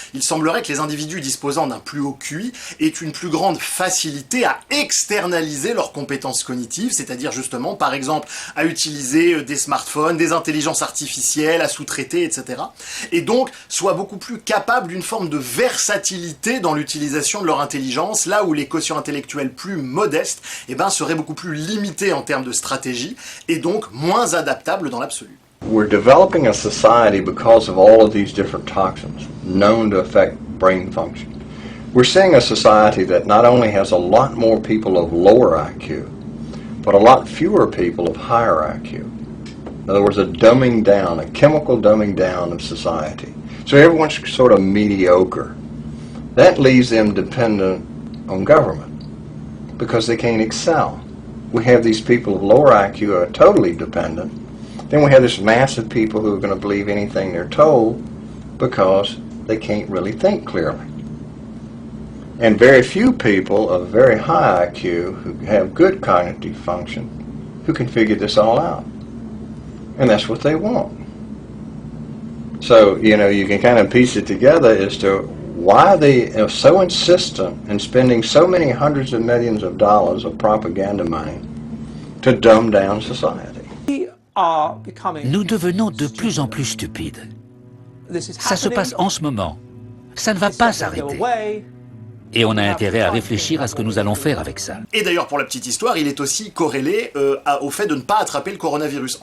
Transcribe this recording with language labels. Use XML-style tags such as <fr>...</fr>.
<fr>Il semblerait que les individus disposant d'un plus haut QI aient une plus grande facilité à externaliser leurs compétences cognitives, c'est-à-dire justement, par exemple, à utiliser des smartphones, des intelligences artificielles, à sous-traiter, etc. Et donc, soient beaucoup plus capables d'une forme de versatilité dans l'utilisation de leur intelligence, là où les quotients intellectuels plus modestes seraient beaucoup plus limités en termes de stratégie et donc moins adaptables dans l'absolu.</fr> <en>We're developing a society because of all of these different toxins known to affect brain function. We're seeing a society that not only has a lot more people of lower IQ, but a lot fewer people of higher IQ. In other words, a dumbing down, a chemical dumbing down of society. So everyone's sort of mediocre. That leaves them dependent on government because they can't excel. We have these people of lower IQ who are totally dependent. Then we have this mass of people who are going to believe anything they're told because they can't really think clearly. And very few people of very high IQ who have good cognitive function who can figure this all out. And that's what they want. So, you can kind of piece it together as to why they are so insistent in spending so many hundreds of millions of dollars of propaganda money to dumb down society.</en> <fr>Nous devenons de plus en plus stupides. Ça se passe en ce moment. Ça ne va pas s'arrêter. Et on a intérêt à réfléchir à ce que nous allons faire avec ça. Et d'ailleurs, pour la petite histoire, il est aussi corrélé au fait de ne pas attraper le coronavirus.</fr>